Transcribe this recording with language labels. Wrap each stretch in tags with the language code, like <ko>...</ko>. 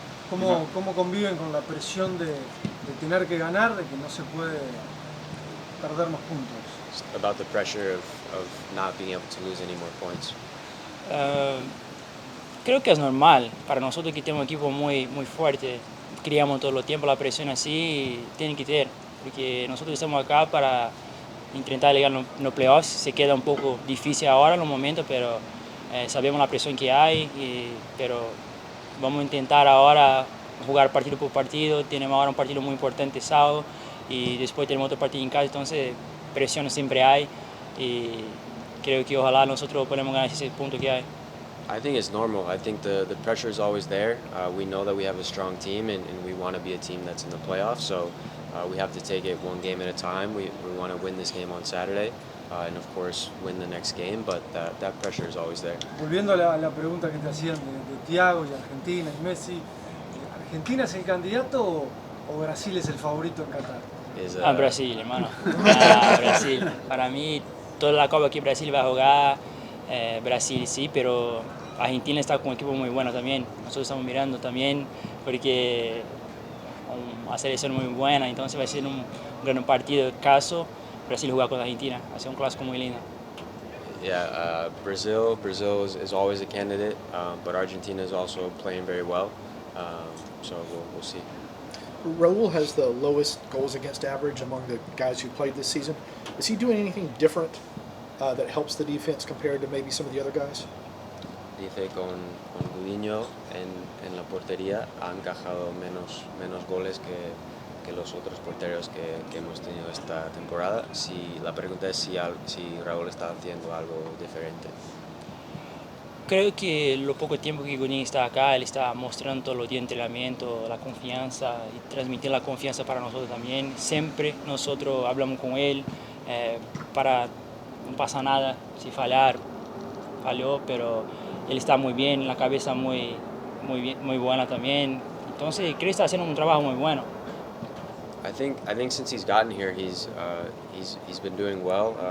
<es>¿Cómo conviven con la presión de tener que ganar, de que no se puede perder más puntos?</es> <en>Just about the pressure of not being able to lose any more points.</en> <es>Creo que es normal para nosotros que tenemos un equipo muy fuerte, criamos todo el tiempo la presión así, tienen que tener, porque nosotros estamos acá para intentar llegar a los playoffs, se queda un poco difícil ahora en los momentos, pero sabemos la presión que hay, pero vamos a intentar ahora jugar partido por partido, tenemos ahora un partido muy importante sábado y después tenemos otro partido en casa, entonces presión siempre hay y creo que ojalá nosotros podamos ganar ese punto que hay.</es> <en>I think it's normal. I think the pressure is always there. We know that we have a strong team and we want to be a team that's in the playoffs, so we have to take it one game at a time. We want to win this game on Saturday and of course win the next game, but that pressure is always there.</en> <es>Volviendo a la pregunta que te hacían de Thiago y Argentina y Messi, ¿Argentina es el candidato o Brasil es el favorito en Qatar? Brasil, hermano. Brasil. Para mí, toda la Copa que Brasil va a jugar, Brasil sí, pero Argentina está con un equipo muy bueno también. Nosotros estamos mirando también porque una selección muy buena, entonces va a ser un gran partido. Caso Brasil jugar con Argentina, va a ser un clásico muy lindo.</es> <en>Yeah, Brazil is always a candidate, but Argentina is also playing very well, so we'll see. Raul has the lowest goals against average among the guys who played this season. Is he doing anything different that helps the defense compared to maybe some of the other guys?</en> <es>Dice con Gudiño en la portería ha encajado menos goles que los otros porteros que hemos tenido esta temporada. La pregunta es si Raúl está haciendo algo diferente. creo que lo poco tiempo que Gudiño está acá, él está mostrando todo lo de entrenamiento, la confianza y transmitir la confianza para nosotros también. Siempre nosotros hablamos con él para no pasa nada si falló, pero él está muy bien, la cabeza muy buena también. Entonces creo que está haciendo un trabajo muy bueno.</es> <en>I think since he's gotten here, he's been doing well.</en>